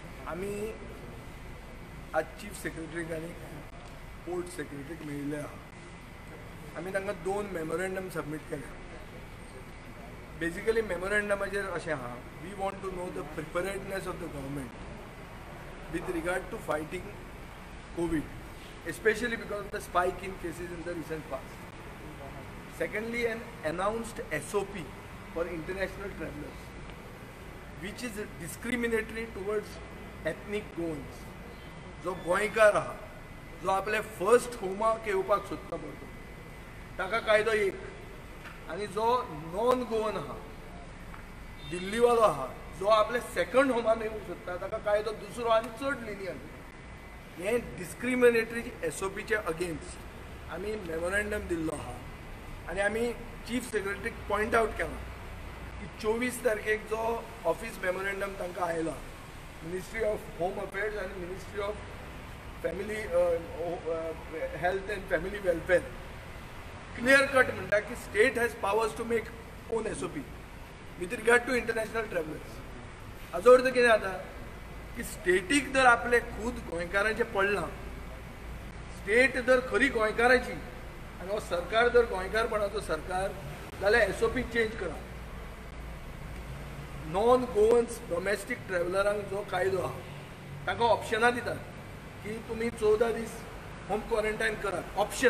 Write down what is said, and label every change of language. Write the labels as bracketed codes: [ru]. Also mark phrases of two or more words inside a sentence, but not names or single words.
[kok] आमी आज चीफ सेक्रेटरीक आनी पोर्ट सेक्रेटरीक मेळिल्ले आहा। आमी तांकां 2 मेमोरेंडम सबमीट केले। बेसिकली मेमोरेंडमाचेर अशें आहा, [en] we want to know the preparedness of the government with regard to fighting Covid, especially because of the spike in cases in the recent past. Secondly, an announced SOP for international travelers, which is discriminatory towards ethnic Goans. [kok] जो गोंयकार आहा, जो आपले फर्स्ट होमाक येवपाक सोदता पळय ताका कायदो एक, आनी जो [en] non Goan [kok] आहा, दिल्लीवालो आहा, जो आपले सेकंड होमान येवंक सोदता ताका कायदो दुसरो आनी चड लिनियंट। हे डिस्क्रिमिनेटरी SOPचे अगेन्स्ट आमी मेमोरेंडम दिल्लो आहा आनी आमी चीफ सेक्रेटरीक पॉयंट आउट केला की 24 तारखेक जो [en] office memorandum [kok] तांकां आयला मिनिस्ट्री ऑफ होम अफेर्स आनी मिनिस्ट्री ऑफ फॅमिली हेल्थ एंड फॅमिली वेलफेअर [en] clear cut [kok] म्हणटा की [en] state has powers to make own SOP with regard to international travellers. [kok] हाजो अर्थ कितें जाता की स्टेटीक जर आपले खुद गोंयकारांचे पडलां, स्टेट जर खरी गोंयकाराची आनी हो सरकार जर गोंयकारपणाचो सरकार जाल्यार SOP चेंज करा। [en] non Goans domestic [kok] ट्रॅव्हलरांक जो कायदो आहा ताका ऑप्शनां दितात की तुमी 14 दीस [en] home quarantine [kok] करात, ऑप्शन।